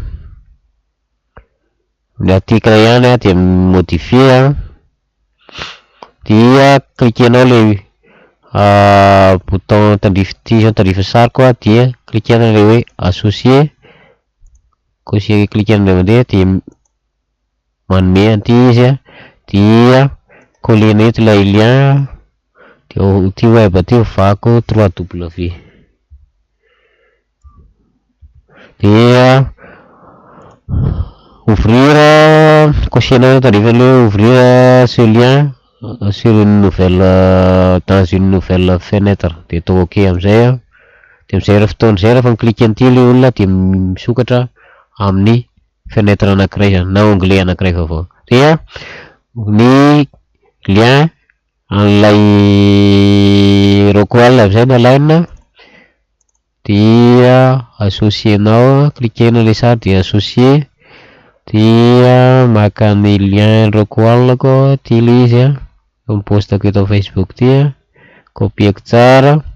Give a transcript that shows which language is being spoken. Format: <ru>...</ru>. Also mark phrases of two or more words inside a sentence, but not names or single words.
<mg>ny article ihany dia modifier dia cliquenao</mg> <fr>le bouton</fr> <mg>tandrifa sary koa dia cliquena le hoe associer koa cliquena mandeha dia manome an'ity izy dia collena eto ilay lien ty web ty ovako 3W dia ouvrir cochena tandrifa le</mg> <fr>ouvrir ce lien sur une nouvelle dans une nouvelle fenêtre</fr> <mg>dia atao ok amin'izay dia amin'izay fotoana izay rehefa mikliky an'ity le olona dia misokatra amin'ny fenêtre anankiray zany na onglet anankiray vaovao. Dia ny lien an'ilay Rockwool amin'izay na line dia associenao cliquena le sary dia associer dia maka ny lien Rockwool koa ty le izy mipostako eto Facebook ty copieko tsara</mg>